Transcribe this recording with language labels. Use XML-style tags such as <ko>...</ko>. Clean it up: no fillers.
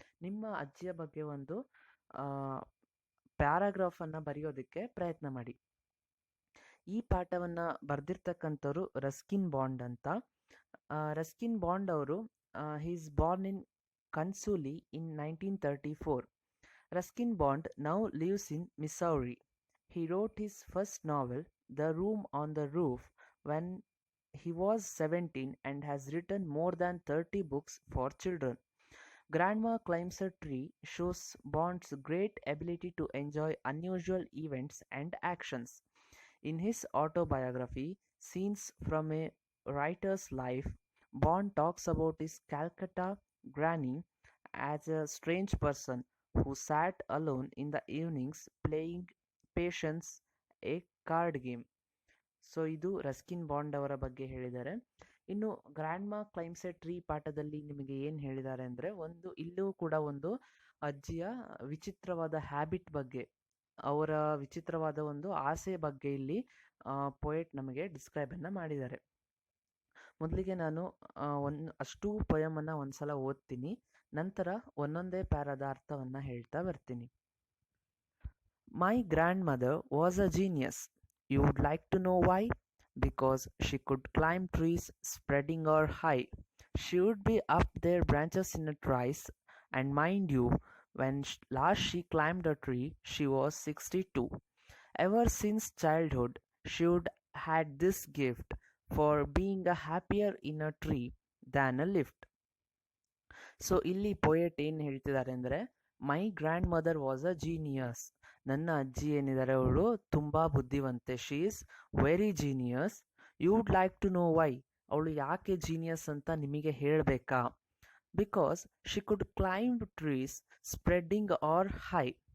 <kn>ನಿಮ್ಮ ಅಜ್ಜಿಯ ಬಗ್ಗೆ ಒಂದು ಪ್ಯಾರಾಗ್ರಾಫನ್ನು ಬರೆಯೋದಕ್ಕೆ ಪ್ರಯತ್ನ ಮಾಡಿ. ಈ ಪಾಠವನ್ನು ಬರೆದಿರ್ತಕ್ಕಂಥವ್ರು ರಸ್ಕಿನ್ ಬಾಂಡ್ ಅಂತ.</kn> <en>Ruskin Bond ಅವರು he is born in Kasauli in 1934. Ruskin Bond now lives in Missouri. He wrote his first novel, The Room on the Roof, when he was 17 and has written more than 30 books for children. Grandma Climbs a Tree shows Bond's great ability to enjoy unusual events and actions. In his autobiography, Scenes from a Writer's Life, Bond talks about his Calcutta granny as a strange person who sat alone in the evenings playing Patience, a card game.</en> <kn>So ಇದು Ruskin bond ಅವರ ಬಗ್ಗೆ ಹೇಳಿದ್ದಾರೆ. ಇನ್ನು grand ಮಾ climbs a tree ಪಾಠದಲ್ಲಿ ನಿಮಗೆ ಏನು ಹೇಳಿದ್ದಾರೆ ಅಂದರೆ, ಇಲ್ಲೂ ಕೂಡ ಒಂದು ಅಜ್ಜಿಯ ವಿಚಿತ್ರವಾದ ಹ್ಯಾಬಿಟ್ ಬಗ್ಗೆ, ಅವರ ವಿಚಿತ್ರವಾದ ಒಂದು ಆಸೆ ಬಗ್ಗೆ ಇಲ್ಲಿ ಪೊಯೆಟ್ ನಮಗೆ ಡಿಸ್ಕ್ರೈಬನ್ನು ಮಾಡಿದ್ದಾರೆ. ಮೊದಲಿಗೆ ನಾನು ಅಷ್ಟೂ ಪೊಯಮನ್ನು ಒಂದ್ಸಲ ಓದ್ತೀನಿ, ನಂತರ ಒಂದೊಂದೇ ಪ್ಯಾರಾದ ಅರ್ಥವನ್ನು ಹೇಳ್ತಾ ಬರ್ತೀನಿ.</kn> <en>My grandmother was a genius. You would like to know why? Because she could climb trees spreading her high. She would be up their branches in a trice, and mind you, when last she climbed a tree, she was 62. Ever since childhood, she would had this gift for being a happier in a tree than a lift. So</en> <kn>ಇಲ್ಲಿ poet ಏನು ಹೇಳ್ತಿದ್ದಾರೆ ಅಂದರೆ,</kn> <en>My grandmother was a genius.</en> <kn>ನನ್ನ ಅಜ್ಜಿ ಏನಿದ್ದಾರೆ ಅವಳು ತುಂಬ ಬುದ್ಧಿವಂತೆ.</kn> <en>She is very genius. You would like to know why.</en> <kn>ಅವಳು ಯಾಕೆ ಜೀನಿಯಸ್ ಅಂತ ನಿಮಗೆ ಹೇಳಬೇಕಾ?</kn> <en>Because she could climb trees spreading or high.</en>